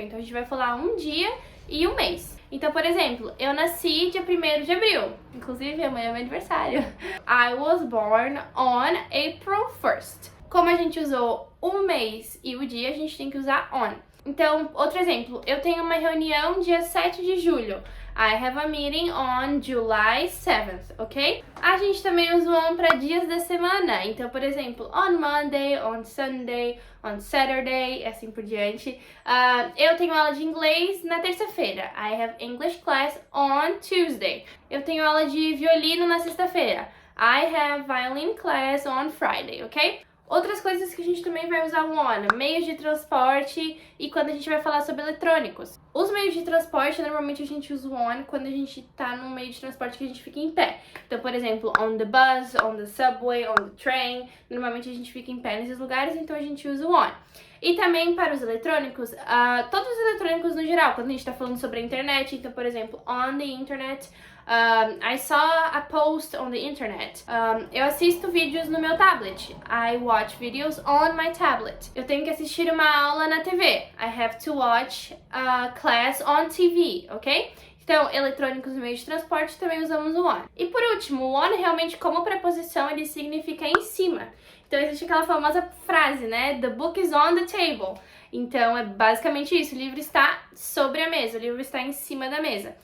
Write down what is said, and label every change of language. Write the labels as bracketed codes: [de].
[pt] Então a gente vai falar um dia e um mês. Então, por exemplo, eu nasci dia 1º de abril. Inclusive, amanhã é meu aniversário. [en] I was born on April 1st. [pt] Como a gente usou o mês e o dia, a gente tem que usar on. Então, outro exemplo. Eu tenho uma reunião dia 7 de julho. [en] I have a meeting on July 7th, ok? [pt] A gente também usa o on para dias da semana. Então, por exemplo, [en] on Monday, on Sunday, on Saturday, [pt] assim por diante. Eu tenho aula de inglês na terça-feira. [en] I have English class on Tuesday. [pt] Eu tenho aula de violino na sexta-feira. [en] I have violin class on Friday, ok? [pt] Outras coisas que a gente também vai usar o on, meios de transporte e quando a gente vai falar sobre eletrônicos. Os meios de transporte, normalmente a gente usa o on quando a gente tá num meio de transporte que a gente fica em pé. Então, por exemplo, [en] on the bus, on the subway, on the train. [pt] Normalmente a gente fica em pé nesses lugares, então a gente usa o on. E também para os eletrônicos, todos os eletrônicos no geral, quando a gente tá falando sobre a internet, então, por exemplo, [en] on the internet, I saw a post on the internet. [pt] Eu assisto vídeos no meu tablet. [en] I watch videos on my tablet. [pt] Eu tenho que assistir uma aula na TV. [en] I have to watch a class on TV, ok? [pt] Então, eletrônicos no meio de transporte também usamos o on. E por último, o on realmente como preposição ele significa em cima. Então existe aquela famosa frase, né? [en] The book is on the table. [pt] Então é basicamente isso, o livro está sobre a mesa, o livro está em cima da mesa.